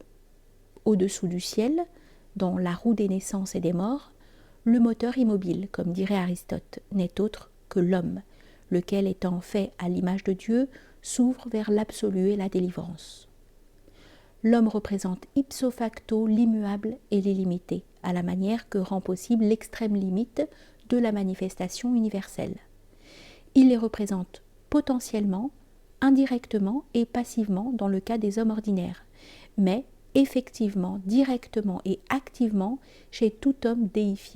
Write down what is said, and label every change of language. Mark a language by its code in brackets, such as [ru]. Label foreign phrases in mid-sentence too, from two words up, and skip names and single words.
[fr] Au-dessous du ciel, dans la roue des naissances et des morts, le moteur immobile, comme dirait Aristote, n'est autre que l'homme, lequel étant fait à l'image de Dieu, s'ouvre vers l'absolu et la délivrance. L'homme représente [la] ipso facto [fr] l'immuable et l'illimité, à la manière que rend possible l'extrême limite de la manifestation universelle. Il les représente potentiellement, indirectement et passivement dans le cas des hommes ordinaires, mais effectivement, directement et activement chez tout homme déifié.